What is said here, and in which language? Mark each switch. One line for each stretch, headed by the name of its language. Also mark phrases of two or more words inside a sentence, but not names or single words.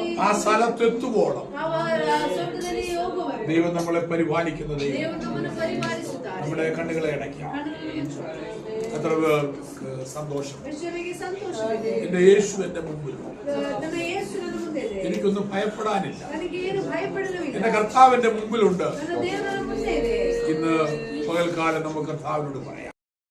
Malayalam: ആ സ്ഥലത്തെത്തുവോളം
Kannada: ನಾವು ಸ್ವರ್ಗದಲ್ಲಿ ಹೋಗುವವರೆಗೆ
Malayalam: ദൈവം നമ്മളെ പരിപാലിക്കുന്ന ദൈവം.
Kannada: ದೇವರು ನಮ್ಮನ್ನು ಪರಿಪಾಲಿಸುತ್ತಾರೆ.
Malayalam: നമ്മുടെ കണ്ണുകളെ അടയ്ക്കാം.
Kannada: ಕಣ್ಣುಗಳನ್ನು ಮುಚ್ಚುತ್ತಾರೆ.
Malayalam: എത്ര പേർക്ക് സന്തോഷം.
Kannada: ಯೇಸುವಿಗೆ ಸಂತೋಷವಿದೆ.
Malayalam: എന്റെ യേശു എന്റെ മുമ്പിൽ.
Kannada: ನನ್ನ ಯೇಸು ನನ್ನ ಮುಂದೆ ಇದೆ.
Malayalam: എനിക്കൊന്നും ഭയപ്പെടാനില്ല.
Kannada: ನನಗೆ ಏನು ಭಯಪಡಲಿಲ್ಲ.
Malayalam: എന്റെ കർത്താവ് എന്റെ മുമ്പിലുണ്ട്.
Kannada: ನನ್ನ ದೇವರ ಮುಂದೆ ಇದೆ.
Malayalam: ഇന്ന് പകൽക്കാലം നമുക്ക് കർത്താവിനോട് പറയാം.